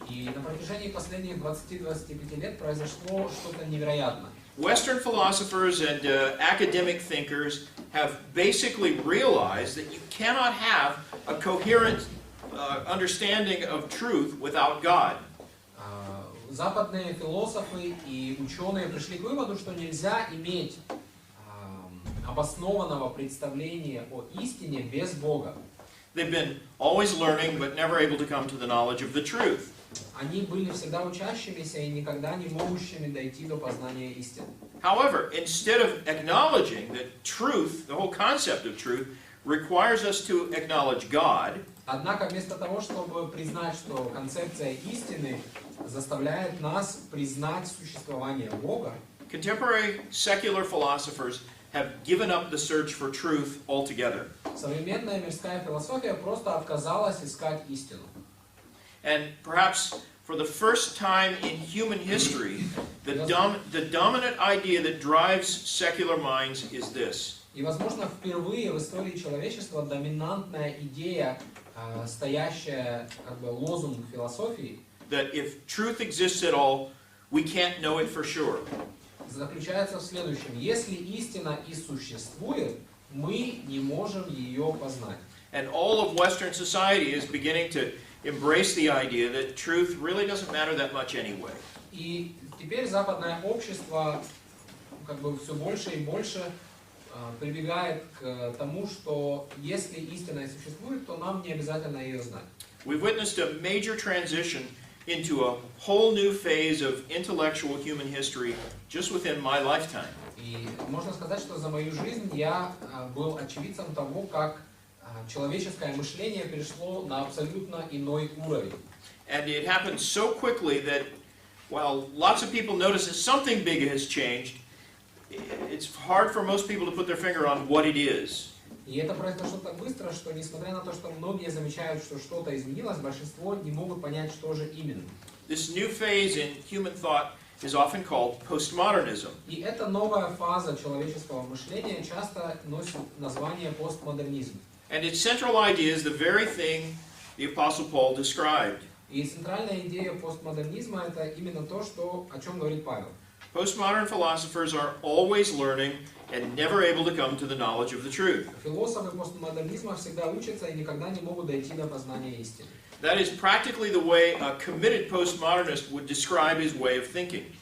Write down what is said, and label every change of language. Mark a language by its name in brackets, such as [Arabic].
[Russian] И на протяжении последних 20-25 лет произошло что-то невероятное. [English] Western philosophers and academic thinkers have basically realized that you cannot have a coherent understanding of truth without God. [Russian] Западные философы и ученые пришли к выводу, что нельзя иметь обоснованного представления о истине без Бога. [English] They've been always learning but never able to come to the knowledge of the truth. [Russian] Они были всегда учащимися и никогда не могущими дойти до познания истины. [English] However, instead of acknowledging that truth, the whole concept of truth, requires us to acknowledge God, [Russian] Однако вместо того, чтобы признать, что концепция истины заставляет нас признать существование Бога, [English] contemporary secular philosophers have given up the search for truth altogether. [Russian] современная мирская философия просто отказалась искать истину. [English] And perhaps for the first time in human history, the dominant idea that drives secular minds is this. [Russian] И, возможно, впервые в истории человечества доминантная идея, стоящая как бы лозунг философии, [English] That if truth exists at all, we can't know it for sure. [Russian] заключается в следующем. Если истина и существует, мы не можем ее познать. [English] And all of Western society is beginning to embrace the idea that truth really doesn't matter that much anyway. [Russian] И теперь западное общество как бы все больше и больше прибегает к тому, что если истина и существует, то нам не обязательно ее знать. [English] We've witnessed a major transition into a whole new phase of intellectual human history just within my lifetime. [Russian] И можно сказать, что за мою жизнь я был очевидцем того, как человеческое мышление перешло на абсолютно иной уровень. [English] And it happened so quickly that while lots of people notice that something big has changed, it's hard for most people to put their finger on what it is. [Russian] И это произошло так быстро, что несмотря на то, что многие замечают, что что-то изменилось, большинство не могут понять, что же именно. [English] This new phase in human thought is often called postmodernism. [Russian] И эта новая фаза человеческого мышления часто носит название постмодернизм. [English] And its central idea is the very thing the Apostle Paul described. [Russian] И центральная идея постмодернизма это именно то, о чем говорит Павел. [English] Postmodern philosophers are always learning and never able to come to the knowledge of the truth. [Russian] Философы постмодернизма всегда учатся и никогда не могут дойти до познания истины. [English] That is practically the way a committed postmodernist would describe his way of thinking.